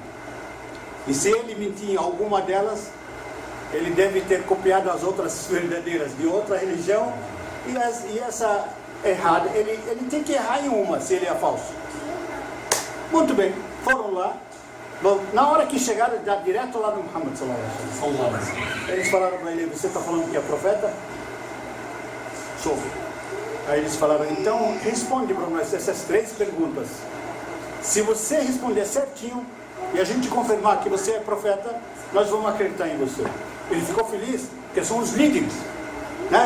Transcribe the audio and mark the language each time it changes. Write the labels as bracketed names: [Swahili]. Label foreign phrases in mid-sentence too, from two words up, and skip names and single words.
[Portuguese] E se ele mentir em alguma delas, ele deve ter copiado as outras verdadeiras de outra religião e essa errada. Ele tem que errar em uma, se ele é falso. Muito bem, foram lá. Bom, na hora que chegaram, já direto lá no Muhammad [Arabic] صلى الله عليه وسلم, [Portuguese] eles falaram para ele: você está falando que é profeta? Sou. Aí eles falaram: então responde para nós essas 3 perguntas. Se você responder certinho e a gente confirmar que você é profeta, nós vamos acreditar em você. Ele ficou feliz, porque são os líderes, né?